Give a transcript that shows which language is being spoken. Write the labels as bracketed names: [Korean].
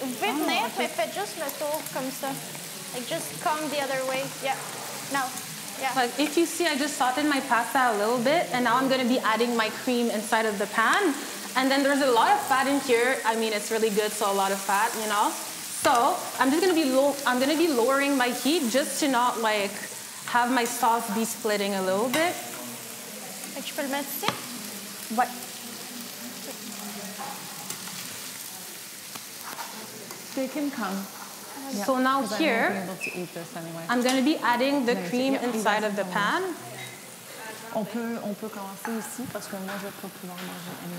[French] Vous pouvez venir, mais faites juste le tour comme ça. [English] Like, just come the other way. Yeah. Now. Yeah. Like if you see, I just sauteed my pasta a little bit, and now I'm going to be adding my cream inside of the pan. And then there's a lot of fat in here. I mean, it's really good, so a lot of fat, you know. So I'm just going to be lowering my heat just to not like have my sauce be splitting a little bit. [French] Fait que je peux le mettre ici? [English] But They can come. Yeah, so now 'cause here, I won't be able to eat this anyway. I'm going to be adding the Let me see. cream Yeah, inside of the pan. [French] On peut commencer ici parce que moi, je vais pas pouvoir manger anyway.